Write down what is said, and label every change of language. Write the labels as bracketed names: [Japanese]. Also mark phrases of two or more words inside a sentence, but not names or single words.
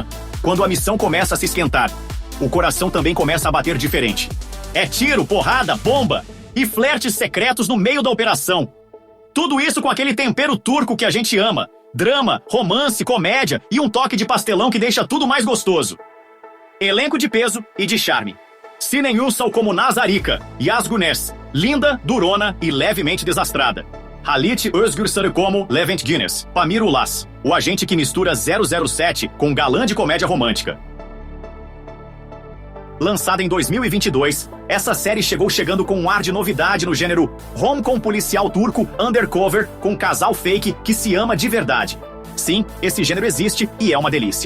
[Portuguese] Quando a missão começa a se esquentar, o coração também começa a bater diferente. É tiro, porrada, bomba e flertes secretos no meio da operação. Tudo isso com aquele tempero turco que a gente ama. Drama, romance, comédia e um toque de pastelão que deixa tudo mais gostoso. Elenco de peso e de charme. Sinem Ünsal como Nazarika, Yaz Güneş, linda, durona e levemente desastrada. Halit Özgür Sarı como Levent Güneş, Pamir Ulas, o agente que mistura 007 com galã de comédia romântica. Lançada em 2022, essa série chegando com um ar de novidade no gênero rom-com policial turco undercover com casal fake que se ama de verdade. Sim, esse gênero existe e é uma delícia.